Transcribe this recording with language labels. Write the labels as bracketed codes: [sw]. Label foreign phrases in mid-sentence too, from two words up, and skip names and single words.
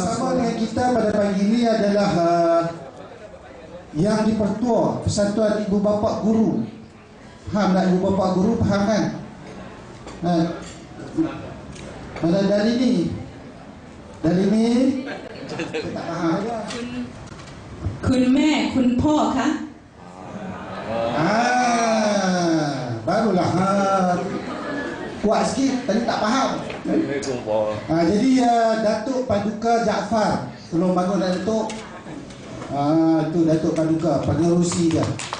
[ms] Sama dengan kita pada pagi ini adalah yang dipertua Persatuan Ibu Bapa Guru. Faham tak Ibu Bapa Guru? Faham kan? Mana dari ni? Dari ni? Saya tak faham aja. [th] คุณแม่คุณพ่อคะ [ms] Barulah kuat sikit, tadi tak faham. Jadi Datuk Paduka Jaafar, tolong bangun Datuk. Itu Datuk Paduka, pengerusi dia.